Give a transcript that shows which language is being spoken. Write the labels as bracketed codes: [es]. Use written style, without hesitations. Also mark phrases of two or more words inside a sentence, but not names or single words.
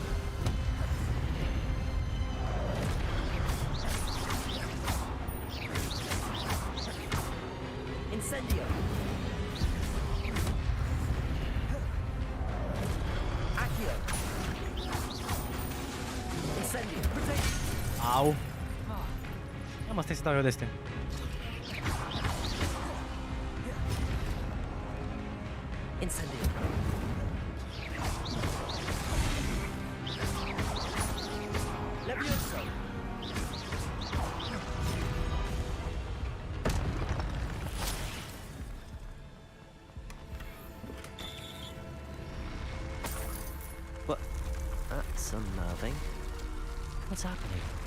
[ro] Incendio! Accio! Incendio! Au. Ia mă, stai să dau eu de astea. Incendio! Levioso! [en] What? That's unnerving. What's happening?